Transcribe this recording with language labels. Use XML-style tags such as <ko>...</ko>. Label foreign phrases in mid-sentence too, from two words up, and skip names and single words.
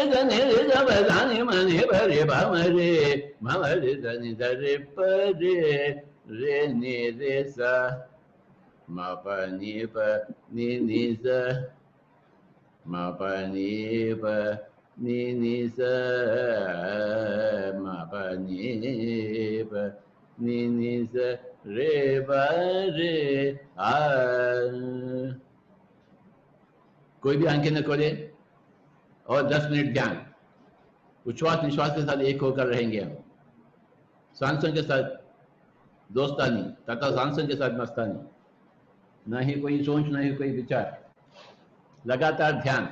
<hi>धनि रे जब धानि मनि भरे भमरे ममरे धनि धरे परे रे नि रे सा मप नि प नि नि सा मप नि प नि नि सा मप नि प नि नि सा रे बरे आ। कोई भी आंखें न खोले और 10 मिनट ध्यान, उच्छ्वास निश्वास के साथ एक होकर रहेंगे हम। सांसों के साथ दोस्तानी तथा सांसों के साथ मस्तानी, ना ही कोई सोच, ना ही कोई विचार, लगातार ध्यान।</hi>